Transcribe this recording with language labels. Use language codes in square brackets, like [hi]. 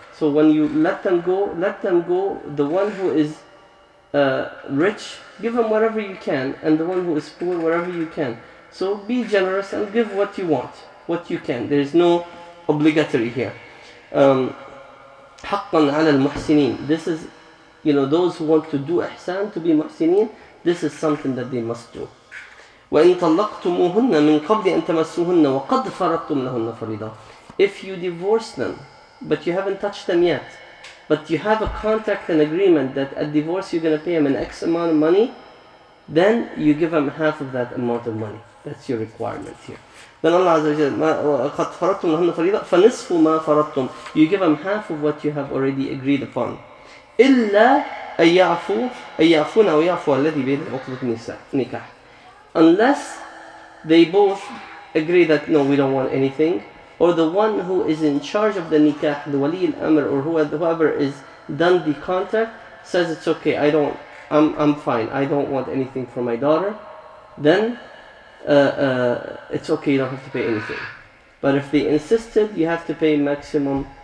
[en] So when you let them go, the one who is rich, give him whatever you can, and the one who is poor, whatever you can. So be generous and give what you want, what you can. There is no obligatory here. [ar] حقا على المحسنين. [en] This is, those who want to do ihsan, to be muhsinin, this is something that they must do. [ar] وإن طلقتموهن من قبل أن تمسوهن وقد فرضتم لهن فريضة. [en] If you divorce them, but you haven't touched them yet, but you have a contract and agreement that at divorce you're going to pay them an X amount of money, then you give them half of that amount of money. That's your requirement here. [ar] Then Allah Azza wa Jalla, قَدْ فَرَضْتُمْ لَهُنَّ فَرِيضَةً فَنِصْفُ مَا فَرَضْتُمْ. [en] You give them half of what you have already agreed upon. [ar] إِلَّا أَن يَعْفُونَ أَوْ يَعْفُوَ الَّذِي بِيَدِهِ عُقْدَةُ النِّكَاحِ. [en] Unless they both agree that, no, we don't want anything, or the one who is in charge of the nikah, the wali al-amr, or whoever is done the contract, says it's okay, I'm fine, I don't want anything for my daughter, then it's okay, you don't have to pay anything. But if they insisted, you have to pay maximum